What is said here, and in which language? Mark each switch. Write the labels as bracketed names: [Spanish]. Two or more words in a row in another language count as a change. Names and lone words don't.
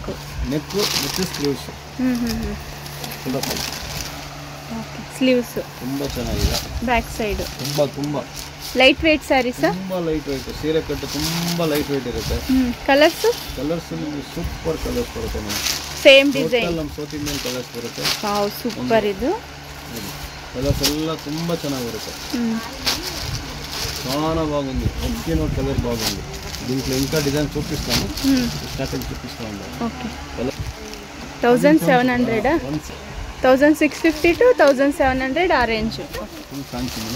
[Kannada] ನೆಕ್ ಮತ್ತೆ ಸ್ಲೀವ್ಸ್. [English] Okay, sleeves [Kannada] ತುಂಬಾ ಚೆನ್ನಾಗಿದೆ. [English] back side [Kannada] ತುಂಬಾ [English] light weight sarees. [Kannada] ತುಂಬಾ [English] light weight [Kannada] ಸೀರೆ ಕಟ್ಟು, ತುಂಬಾ [English] light weight [Kannada] ಇರುತ್ತೆ. ಕಲರ್ಸ್ ನಿಮಗೆ [English] super colours [Kannada] ಬರುತ್ತೆ. ನೋಡಿ, [English] same design [Kannada] ನಮ್ಮ [English] South Indian colours [Kannada] ಬರುತ್ತೆ. [English] Wow, super. ಇದು [Kannada] కలర్స్ ಎಲ್ಲ ತುಂಬಾ ಚೆನ್ನಾಗಿ బರುತ್ತೆ. [Telugu] చాలా బాగుంది. ఒకే నోట్ కలర్ బాగుంది. దీంట్లో ఇంకా డిజైన్ చూపిస్తాను, స్టార్టింగ్ చూపిస్తాను. ఓకే, 1700 1650 to 1700 ఆ రేంజ్. [English] full fancy madam,